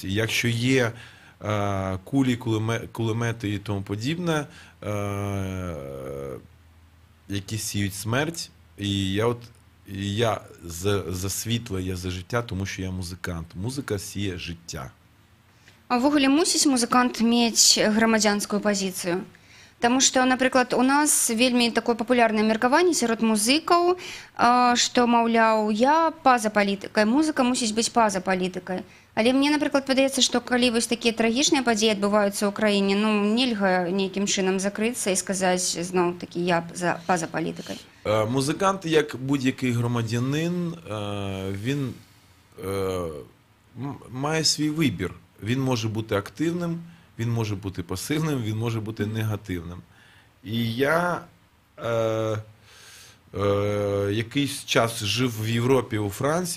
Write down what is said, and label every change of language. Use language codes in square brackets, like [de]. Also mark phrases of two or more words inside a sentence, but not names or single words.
[uk] І якщо є кулі, кулемети і тому подібне, які сіють смерть, і я за світло, я за життя, тому що я музикант. Музика сіє життя. [be] А ввогуле мусіць музыкант мець грамадзянскую пазіцыю? Таму што, напрыклад, у нас вельмі такое папулярнае меркаванне сярод музыкаў, што, маўляў, я па-за палітыкай, музыка мусіць быць па-за палітыкай. Але мне, напрыклад, падаецца, што калі вось такія трагічныя падзеі адбываюцца ў краіне, ну, нельга нейкім чынам закрыцца і сказаць, зноў-такі, я па-за палітыкай. [uk] Музикант, як будь-який громадянин, він має свій вибір. Він може бути активним, він може бути пасивним, він може бути негативним. І я якийсь час жив в Європі, у Франції.